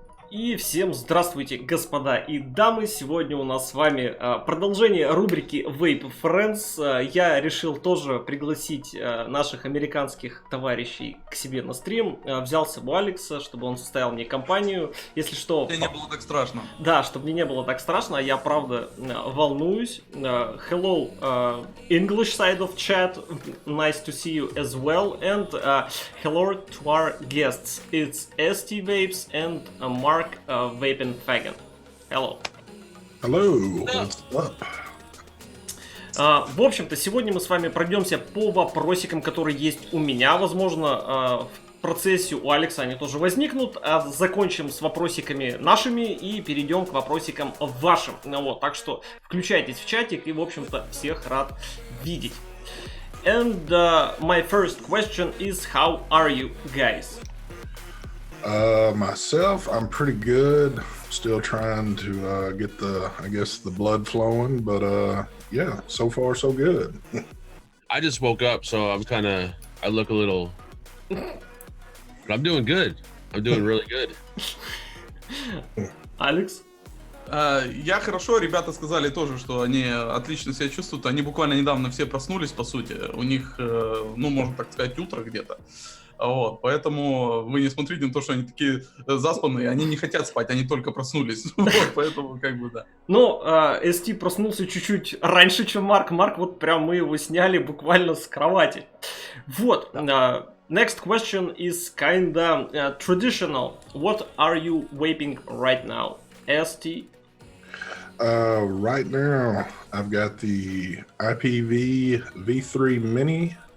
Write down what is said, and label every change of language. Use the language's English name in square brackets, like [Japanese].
[Russian] И всем здравствуйте, господа и дамы. Сегодня у нас с вами продолжение рубрики Vape Friends. Я решил тоже пригласить наших американских товарищей к себе на стрим. Взял с собой Алекса, чтобы он составил мне компанию. Если что... Мне не было так страшно. Да, чтобы мне не было так страшно. Я правда волнуюсь. [English] Hello, English side of chat. Nice to see you as well. And hello to our guests. It's ST Vapes and Mark VapnFagan. Hello. Hello. What's up? [Russian] В общем-то, сегодня мы с вами пройдемся по вопросикам, которые есть у меня. Возможно, в процессе у Алекса они тоже возникнут. А закончим с вопросиками нашими и перейдем к вопросикам вашим. Вот, так что включайтесь в чатик и, в общем-то, всех рад видеть. [English] And my first question is, how are you guys? Myself, I'm pretty good. Still trying to get the blood flowing, but yeah, so far so good. I just woke up, so I look a little, but I'm doing good. I'm doing really good. [Russian] Алекс? Я хорошо, ребята сказали тоже, что они отлично себя чувствуют. Они буквально недавно все проснулись, по сути. У них, ну, можно так сказать, утро где-то. Вот, поэтому вы не смотрите на то, что они такие заспанные, они не хотят спать, они только проснулись. Вот, поэтому как бы да. Ну, СТ проснулся чуть-чуть раньше, чем Марк. Марк, вот прям мы его сняли буквально с кровати. Вот. [English] Next question is kinda traditional. What are you vaping right now? ST? Right now, I've got the IPV V3 Mini.